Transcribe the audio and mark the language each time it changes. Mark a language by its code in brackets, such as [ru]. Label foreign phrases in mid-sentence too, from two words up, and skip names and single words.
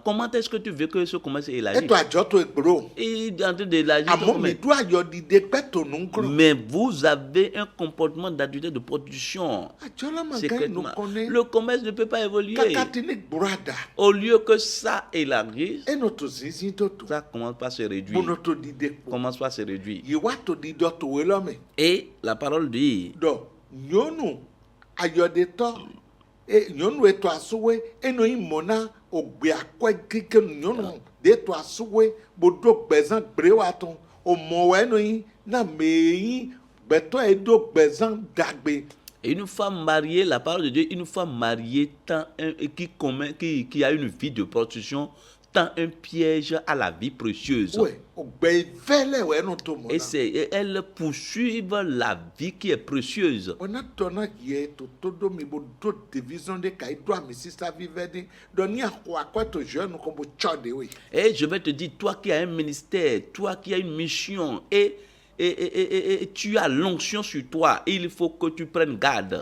[fr] Comment est-ce que tu veux que ce commerce élargisse? Et mais vous avez un comportement d'adultère, de production. Secrètement. Le commerce ne peut pas évoluer. Au lieu que ça élargisse, ça commence par se réduire. Commence par se réduire. Et la parole dit [fon] nyɔnu ayɔdetɔ nyɔnu etɔ asuwe eno imona ogbe akɔ keke nyɔnu de etɔ asuwe bodo gbezan brewaton omowe eno yi na meyi gbetɔ edo gbezan dagbe. [fr] Une femme mariée, la parole de Dieu, une femme mariée qui a une vie de prostitution tend un piège à la vie précieuse. Et elle poursuit la vie qui est précieuse. Et je vais te dire, toi qui as un ministère, toi qui as une mission, et tu as l'onction sur toi, il faut que tu prennes garde.